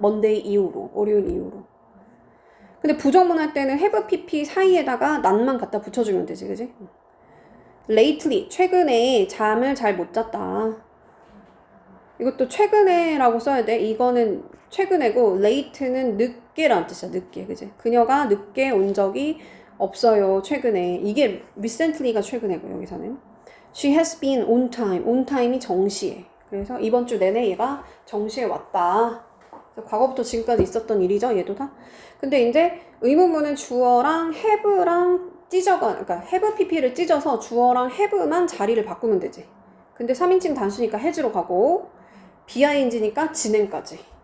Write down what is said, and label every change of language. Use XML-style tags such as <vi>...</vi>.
<ko>먼데이 이후로, 월요일 이후로. 근데 부정문 할 때는 have pp 사이에다가 난만 갖다 붙여주면 되지, 그지? lately, 최근에 잠을 잘 못 잤다. 이것도 최근에라고 써야 돼. 이거는 최근에고 late는 늦게란 뜻이야. 늦게, 그지? 그녀가 늦게 온 적이 없어요. 최근에. 이게 recently가 최근에고 여기서는</ko> <en>she has been on time.</en> <ko>on time이 정시에. 그래서 이번 주 내내 얘가 정시에 왔다. 과거부터 지금까지 있었던 일이죠. 얘도 다. 근데 이제 의문문은 주어랑 have랑 그러니까 have pp를 찢어서 주어랑 have만 자리를 바꾸면 되지. 근데 3인칭 단수니까 has로 가고 BING니까 진행까지.</ko>